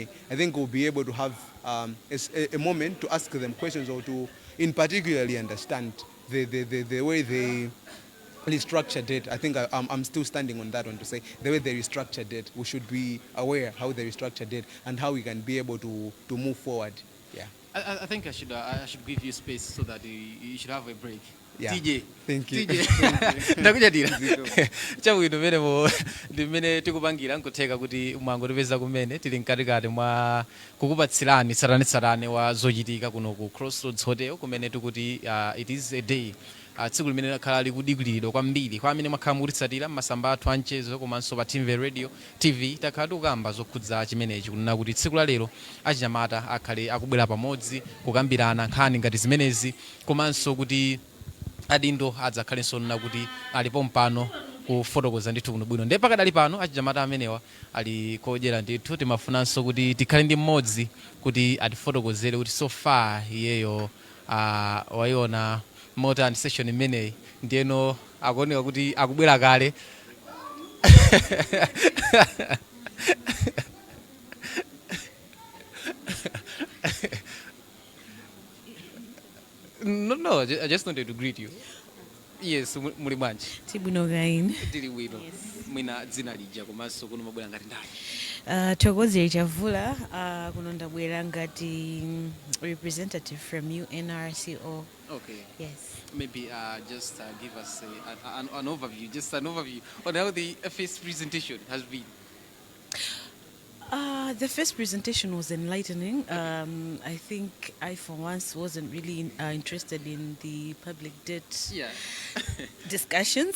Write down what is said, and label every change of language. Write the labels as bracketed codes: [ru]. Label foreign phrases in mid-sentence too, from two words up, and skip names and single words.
[en] I think we'll be able to have a moment to ask them questions, or to in particularly understand the way they restructure debt. I think I'm still standing on that one, to say the way they restructure debt, we should be aware how they restructure debt and how we can be able to move forward. I think I should give you space so that you should have a break. TJ. Thank you. [ny] Ndakunyadira. Chabwino menemo ndimene tikupangira nkotheka kuti mwangotipeza kumene tili mkatikati mwa kukupatsirani tsatanetsatane wa zochitika kuno ku Crossroads Hotel, kumene tikuti [en] it is a day, [ny] tsiku limene lakhala likudikiridwa kwambiri kwa amene mwakhala mukutitsatira m'masamba athu anchezo komanso pa Timveni radio TV. Takhala tikukamba zokhudza chimenechi, kunena kuti tsiku la lero achinyamata akhale akubwera pamodzi kukambirana nkhani ngati zimenezi, komanso kuti adindo adzakhalenso nena kuti alipo mpano kufotokoza ndithu kuno bwino. Ndipo pakadali pano achinyamata amenewa ali kodyera ndithu, timafunanso kuti tikhale ndi mmodzi kuti atifotokozere kuti so far iyeyo wayiona motani session imeneyi, ndiyeno akuoneka kuti akubwera kale. [en] No, I just wanted to greet you. Yes, [ny] muli bwanji? Tibwino gain. Tili bwino. Mwina dzina lija komanso kuno mabwera ngati ndani? Thokozere Chavula, kuno ndabwera ngati [en] representative from UNRCO. [ny] Okay. Yes. [en] Maybe just give us an overview, on how the first presentation has been. The first presentation was enlightening. I think I, for once, wasn't really interested in the public debt discussions.